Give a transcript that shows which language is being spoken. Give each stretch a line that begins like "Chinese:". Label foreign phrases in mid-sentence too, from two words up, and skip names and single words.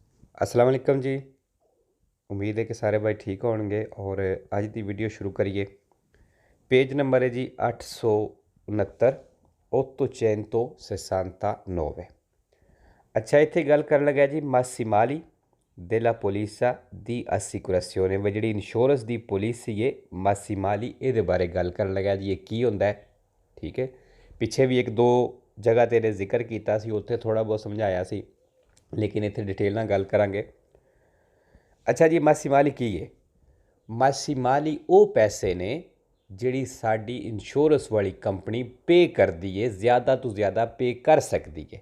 Hindi: अस्सलाम वालेकुम जी। उम्मीद है कि सारे भाई ठीक होंगे और अज की वीडियो शुरू करिए। पेज नंबर है जी 869 869।
Punjabi: ਅੱਛਾ, ਇੱਥੇ ਗੱਲ ਕਰ ਲਗਾ ਜੀ
Italian: massimali della polizia di assicurazione
Punjabi: ਵ ਜੀ ਇੰਸ਼ੋਰੈਂਸ ਕੀ ਪਾਲਿਸੀ ਹੈ massimali ਯੇ ਬਾਰੇ ਗੱਲ ਕਰ ਲਗਾ ਜੀ। ਯੇ ਕੀ ਹੁੰਦਾ ਹੈ, ਠੀਕ ਹੈ। ਪਿੱਛੇ ਭੀ ਏਕ ਦੋ ਜਗ੍ਹਾ ਤੇਰੇ ਜ਼ਿਕਰ ਕੀਆ ਸੀ, ਉੱਥੇ ਥੋੜ੍ਹਾ ਬਹੁਤ ਸਮਝਾਇਆ ਸੀ, ਲੇਕਿਨ ਇੱਥੇ ਡਿਟੇਲ ਨਾਲ ਗੱਲ ਕਰਾਂਗੇ। ਅੱਛਾ ਜੀ, massimali ਕੀ ਹੈ? massimali ਵੋ ਪੈਸੇ ਨੇ ਜਿਹੜੀ ਸਾਡੀ ਇੰਸ਼ੋਰੈਂਸ ਵਾਲੀ ਕੰਪਨੀ ਪੇ ਕਰਦੀ ਹੈ, ਜ਼ਿਆਦਾ ਤੋ ਜ਼ਿਆਦਾ ਪੇ ਕਰ ਸਕਦੀ ਹੈ।